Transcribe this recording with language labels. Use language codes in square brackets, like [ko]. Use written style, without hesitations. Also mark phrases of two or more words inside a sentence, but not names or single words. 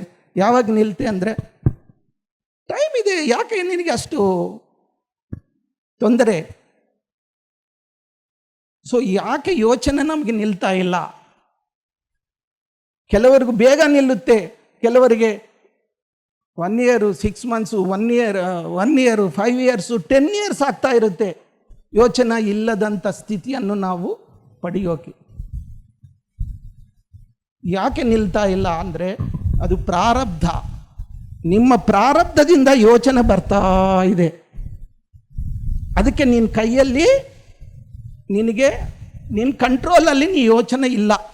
[kn] ಯಾವಾಗ ನಿಲ್ತೆ ಅಂದರೆ ಟೈಮ್ ಇದೆ. ಯಾಕೆ ನಿನಗೆ ಅಷ್ಟು ತೊಂದರೆ? ಸೊ ಯಾಕೆ ಯೋಚನೆ ನಮಗೆ ನಿಲ್ತಾ ಇಲ್ಲ? ಕೆಲವರಿಗೂ ಬೇಗ ನಿಲ್ಲುತ್ತೆ, ಕೆಲವರಿಗೆ [en] 1 year, 6 months, 1 year, 5 years, 10 years [kn] ಆಗ್ತಾ ಇರುತ್ತೆ ಯೋಚನೆ ಇಲ್ಲದಂಥ ಸ್ಥಿತಿಯನ್ನು ನಾವು ಪಡೆಯೋಕೆ. ಯಾಕೆ ನಿಲ್ತಾ ಇಲ್ಲ ಅಂದರೆ ಅದು ಪ್ರಾರಬ್ಧ. ನಿಮ್ಮ ಪ್ರಾರಬ್ಧದಿಂದ ಯೋಚನೆ ಬರ್ತಾ ಇದೆ. ಅದಕ್ಕೆ ನಿನ್ನ ಕೈಯಲ್ಲಿ, ನಿನ್ನ ಕಂಟ್ರೋಲಲ್ಲಿ ನೀ ಯೋಚನೆ ಇಲ್ಲ.